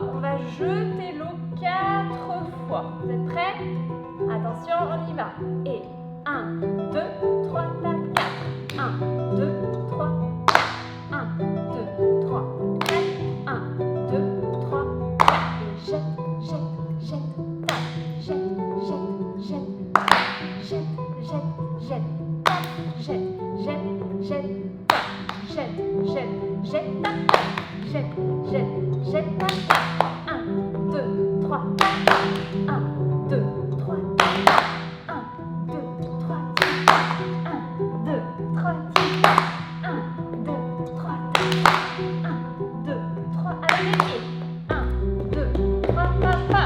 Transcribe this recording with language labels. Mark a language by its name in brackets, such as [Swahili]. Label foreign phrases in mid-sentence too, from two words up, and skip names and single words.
[French] On va jeter l'eau 4 fois. Vous êtes prêts? Attention, on y va. Et 1, 2, 3, 4. 1, 2, 3, 1, 2, 3, 4. 1, 2, 3, 4. Et jette, jette, jette, tape. Jette, jette, jette, jette, jette, jette, tape. Jette, jette, jette, tape. Jette, jette, jette, tape. Jette, jette, jette, tape. 1, 2, 3, 4. 1, 2, 3, 4. 1, 2, 3, 4. 1, 2, 3, 4. 1, 2, 3, 4. 1, 2, 3, avec les pieds. 1, 2, 3, pam, pam.